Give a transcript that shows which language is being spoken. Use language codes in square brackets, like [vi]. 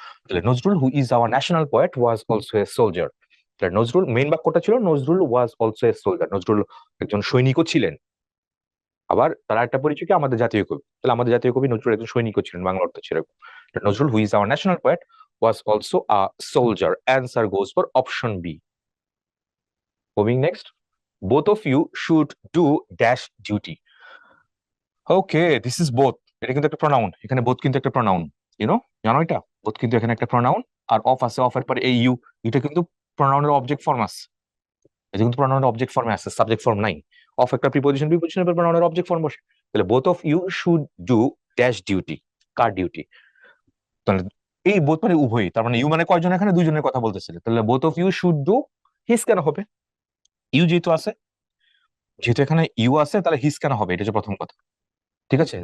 [en] তাহলে Nazrul who is our national poet was also a soldier, [bn] তাহলে Nazrul main বাক্যটা ছিল [en] Nazrul was also a soldier, [bn] Nazrul একজন সৈনিকও ছিলেন। আবার তার একটা পরিচয় কি, আমাদের জাতীয় কবি, তাহলে আমাদের জাতীয় কবি নজরুল একজন সৈনিকও ছিলেন, বাংলা অর্থ ছিল এরকম। [en] Nazrul who is our national poet was also a soldier, answer goes for option B. Moving next, both of you should do dash duty. Okay, this is both, [bn] এটা কিন্তু একটা প্রনাউন, এখানে বোথ কিন্তু একটা প্রনাউন, জানো এটা, বোথ কিন্তু এখানে একটা প্রনাউন। আর অফ আছে, অফের পরে এই ইউ, এটা কিন্তু প্রনাউনের অবজেক্ট ফর্ম আছে, এটা কিন্তু প্রনাউনের অবজেক্ট ফর্মে আছে, সাবজেক্ট ফর্ম নাই। অফ একটা প্রিপোজিশন, প্রিপোজিশনের পর প্রনাউনের অবজেক্ট ফর্ম বসে, তাহলে [en] both of you should do dash duty, [bn] car duty, তাহলে এই বোথ মানে উভয়ই, তার মানে ইউ মানে কয়জন, এখানে দুইজনের কথা বলতেছিল, তাহলে [en] both of you should do his [bn] কেন হবে, ইউ যেহেতু আছে, যেহেতু এখানে ইউ আছে, তাহলে হিস কেন হবে, এটা হচ্ছে প্রথম কথা, ঠিক আছে।